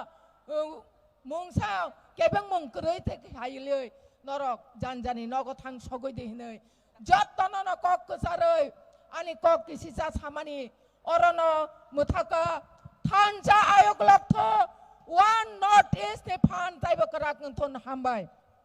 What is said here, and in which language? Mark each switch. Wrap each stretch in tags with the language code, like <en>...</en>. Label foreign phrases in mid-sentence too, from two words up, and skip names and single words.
<trp>मुंसा केबें मंकरै ते हायलै नरक जानजानि नगो थां सगैदि हिनै जत्तनो कक गोसारै आनि कक किसिसा सामानि अरनो मुथाका थानसा आयोग लक्थ वन नॉर्थ ईस्ट ने फान ताइबो कराक थन हामबाय।</trp>